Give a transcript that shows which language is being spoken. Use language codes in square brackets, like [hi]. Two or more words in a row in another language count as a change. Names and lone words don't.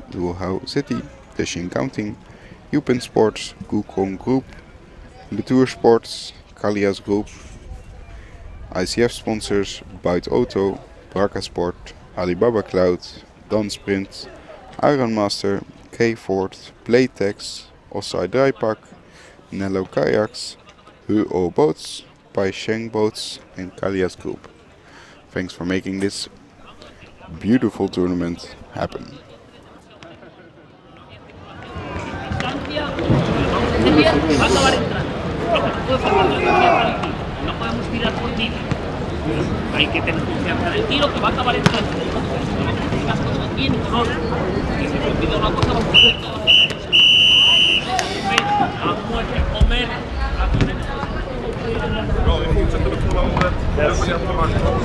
[en] Huzhou City, Deqing Counting, Yupen Sports, Gukong Group, Betour Sports, Kalias Group, ICF sponsors, Buit Auto, Braka Sport, Alibaba Cloud, Dan Sprint, Iron Master, K Ford, Playtex, Osai Drypak, Nello Kayaks, Huzhou Boats, Pai Sheng Boats and Kalias Group. Thanks for making this beautiful tournament happen. [es] Hay que tener confianza en el tiro que va a acabar entrando. Las cosas bien con orden. Y si te olvida una cosa, vamos a hacer todo. A muerte, comer. [sv] Bra, vi fortsätter att kolla om det är på matchen.